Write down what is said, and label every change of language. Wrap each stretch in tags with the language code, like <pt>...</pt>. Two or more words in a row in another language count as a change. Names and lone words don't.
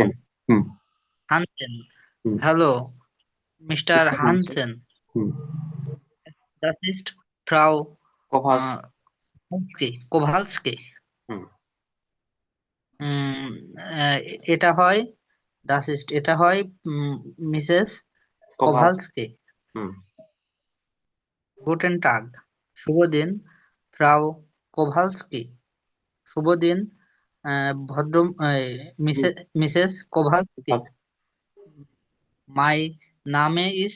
<bn>হানজেন। হুম। হানসেন। হুম। হ্যালো, মিস্টার মিস্টার হানসেন। হানসেন। হুম।</bn> <de>Das ist Frau</de> <bn>কোভালস্কি। কোভালস্কি। হুম। উম, আহ, এটা হয়</bn> <de>das ist,</de> <bn>এটা হয় মিসেস কোভালস্কি। কোভালস্কি। হুম।</bn> <de>Guten Tag,</de> <bn>শুভ দিন। ফ্রাউ কোভালস্কি, শুভ দিন। ভদ্র হুম, মিসেস কোভালস্কি। কোভালস্কি।</bn> <de>Mein Name ist</de>